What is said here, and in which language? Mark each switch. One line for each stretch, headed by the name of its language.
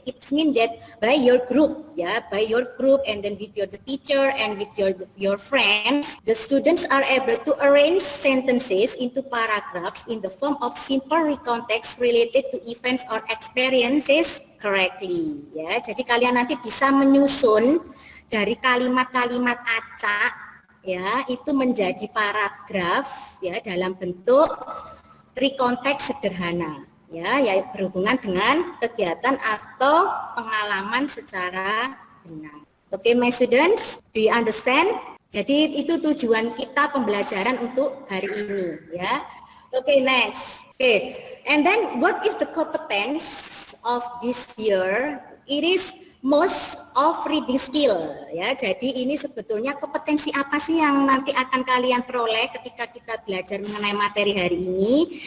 English: It means that by your group, ya, by your group, and then with the teacher and with your friends, the students are able to arrange sentences into paragraphs in the form of simple recontext related to events or experiences correctly.
Indonesian: Ya, jadi kalian nanti bisa menyusun dari kalimat-kalimat acak, ya, itu menjadi paragraf, ya, dalam bentuk recontext sederhana, ya berhubungan dengan kegiatan atau pengalaman secara benar.
English: Oke, my students, do you understand?
Indonesian: Jadi itu tujuan kita pembelajaran untuk hari ini, ya.
English: Oke, next. Oke, and then what is the competence of this year? It is most of reading skill, ya.
Indonesian: Jadi ini sebetulnya kompetensi apa sih yang nanti akan kalian peroleh ketika kita belajar mengenai materi hari ini?